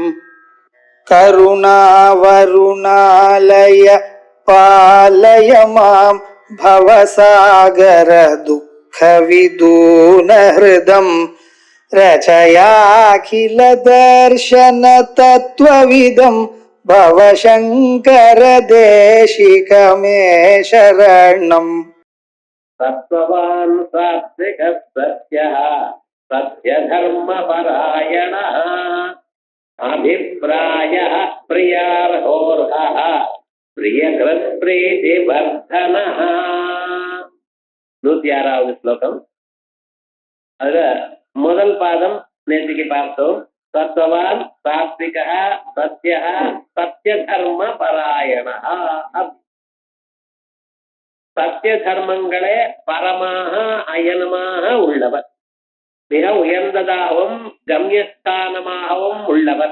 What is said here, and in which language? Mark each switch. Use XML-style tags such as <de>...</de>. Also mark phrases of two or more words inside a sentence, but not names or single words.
<sa>करुणावरुणालय पालय मां भवसागर दुःखविदून हृदं रचयाखिल दर्शन तत्त्वविदं भवशङ्कर देशिकमे शरणम्। तत्त्ववान् सात्विकः सत्यः सत्यधर्मपरायणः अभिप्रायः प्रियार्होर्हः प्रियकृत्प्रीतिवर्धनः.</sa> <ta>106வது ஸ்லோகம். அதுல முதல் பாதம் நேற்றுக்கு பார்த்தோம்.</ta> <sa>सत्त्ववान् सात्त्विकः सत्यः सत्यधर्म परायणः.</sa> <ta>சத்திய தர்மங்களே பரமாக அயனமாக உள்ளவர், மிக உயர்ந்ததாகவும் கம்யஸ்தானமாகவும் உள்ளவர்.</ta>